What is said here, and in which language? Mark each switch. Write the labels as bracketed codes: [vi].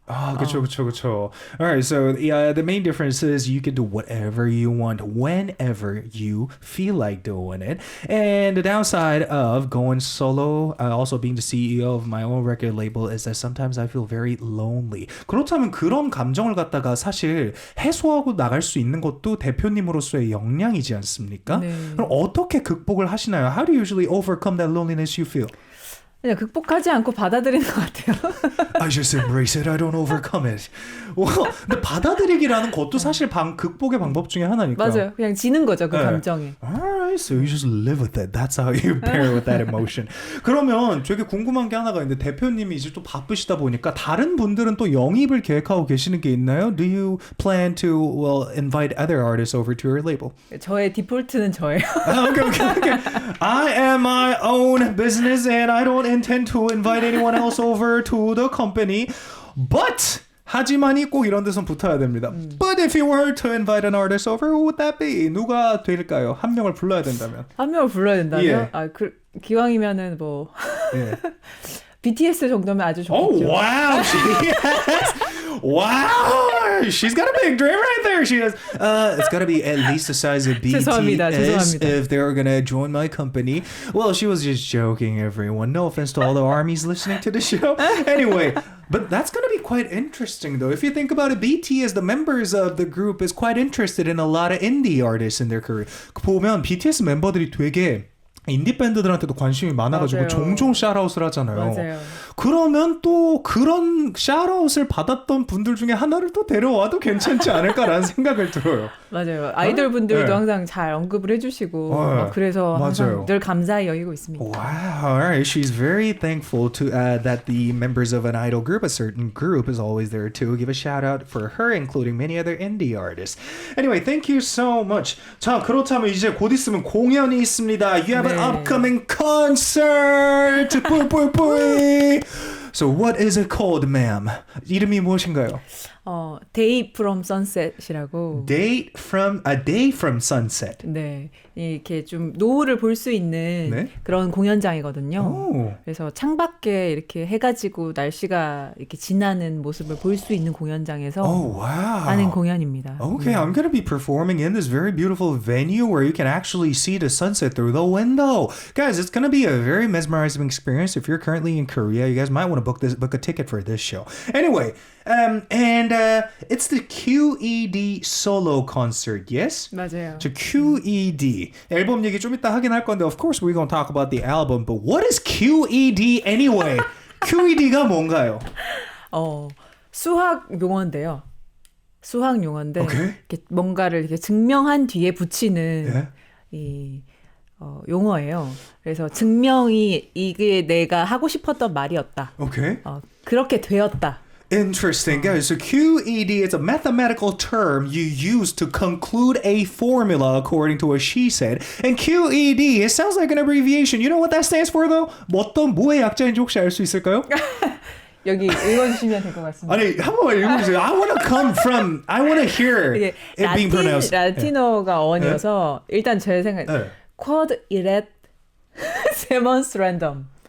[ko] Ah, 그쵸. [en] Alright, so the main difference is you can do whatever you want, whenever you feel like doing it. And the downside of going solo, also being the CEO of my own record label, is that sometimes I feel very lonely. [ko] 그렇다면 그런 감정을 갖다가 사실 해소하고 나갈 수 있는 것도 대표님으로서의 역량이지 않습니까? 네. 그럼 어떻게 극복을 하시나요? [en] How do you usually overcome that loneliness you feel? [ko] 그냥 극복하지 않고 받아들이는 것 같아요. [en] I just embrace it. I don't overcome it. [ko] 근데 받아들이기라는 것도 사실 극복의 방법 중에 하나니까. 맞아요. 그냥 지는 거죠, 그 네. 감정에. [en] Alright, so you just live with it. That's how you bear with that emotion. [ko] 그러면 되게 궁금한 게 하나가 있는데 대표님이 이제 또 바쁘시다 보니까 다른 분들은 또 영입을 계획하고 계시는 게 있나요? [en] Do you plan to invite other artists over to your label? [ko] 저의 디폴트는 저예요. [en] Okay. I am my own business and I don't intend to invite anyone else over to the company. [ko] But 하지만이 꼭 이런 데선 붙어야 됩니다. [en] But if you were to invite an artist over, who would that be? [ko] 누가 될까요? 한 명을 불러야 된다면. 한 명을 불러야 된다면? 예. 기왕이면은 뭐 예. BTS 정도면 아주 [en] Oh, [ko] 좋겠죠. [en] wow. Wow. She's got a big dream right there. She has. It's got to be at least the size of BTS [ko] 죄송합니다. [en] if they're going to join my company. Well, she was just joking, everyone. No offense to all the armies listening to the show. Anyway, but that's going to be quite interesting, though. If you think about it, BTS, the members of the group, is quite interested in a lot of indie artists in their career. [ko] 보면 BTS 멤버들이 되게 인디 밴드들한테도 관심이 많아가지고 맞아요. 종종 샤라웃을 하잖아요. 맞아요. 그러면 또 그런 샤라웃을 받았던 분들 중에 하나를 또 데려와도 괜찮지 않을까라는 생각을 들어요. 맞아요. 아이돌 분들도 네. 항상 잘 언급을 해주시고 네. 그래서 항상 맞아요. 늘 감사히 여기고 있습니다. [en] Wow, all right. She's very thankful to that the members of an idol group, a certain group, is always there to give a shout out for her, including many other indie artists. Anyway, thank you so much. [ko] 자, 그렇다면 이제 곧 있으면 공연이 있습니다. [en] You have an upcoming concert. 뿌이뿌이뿌이. So what is it called, ma'am? [ko] 이름이 무엇인가요? Day from Sunset이라고. [en] A day from sunset. [ko] 네, 이렇게 좀 노을을 볼 수 있는 네? 그런 공연장이거든요. 오. 그래서 창밖에 이렇게 해가지고 날씨가 이렇게 지나는 모습을 볼 수 있는 공연장에서 [en] Oh, wow. [ko] 하는 공연입니다. [en] Okay, I'm going to be performing in this very beautiful venue where you can actually see the sunset through the window. Guys, it's going to be a very mesmerizing experience. If you're currently in Korea, you guys might want to book a ticket for this show. Anyway, it's the QED solo concert, yes? [ko] 맞아요. [en] So QED. [ko] 앨범 얘기 좀 이따 하긴 할 건데, [en] of course we're going to talk about the album, but what is QED anyway? [ko] QED가 뭔가요? 수학 용어인데요. 수학 용어인데 오케이. 이렇게 뭔가를 이렇게 증명한 뒤에 붙이는 예? 이 용어예요. 그래서 증명이 이게 내가 하고 싶었던 말이었다. [en] Okay. [ko] 그렇게 되었다. [en] Interesting, guys. So QED is a mathematical term you use to conclude a formula, according to what she said. And QED, it sounds like an abbreviation. You know what that stands for, though? [ko] 어떤 뭐의 약자인지 혹시 알 수 있을까요? 여기 읽어주시면 될 것 같습니다. 아니 한 번만 읽어주세요. [en] I want to hear [ko] 이게 [en] it being pronounced. [ko] 라틴어가 어원이어서 일단 제 생각 [la] quod erat demonstrandum.